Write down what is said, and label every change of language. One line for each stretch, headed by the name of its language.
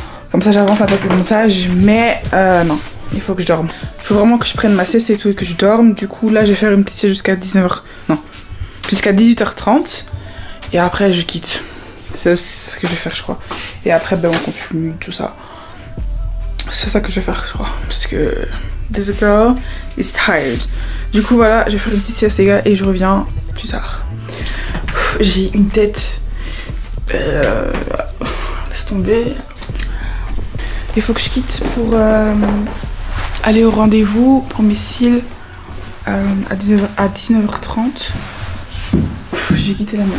French: Comme ça j'avance un peu le montage, mais non. Il faut que je dorme. Il faut vraiment que je prenne ma sieste et tout et que je dorme. Du coup, là, je vais faire une petite sieste jusqu'à 19h. Non, jusqu'à 18h30. Et après, je quitte. C'est ça que je vais faire, je crois. Et après, ben, on continue tout ça. C'est ça que je vais faire, je crois. Parce que
English: this girl is tired.
French: Du coup, voilà, je vais faire une petite sieste, les gars, et je reviens plus tard. J'ai une tête. Laisse tomber. Il faut que je quitte pour aller au rendez-vous pour mes cils à 19h30. J'ai quitté la maison.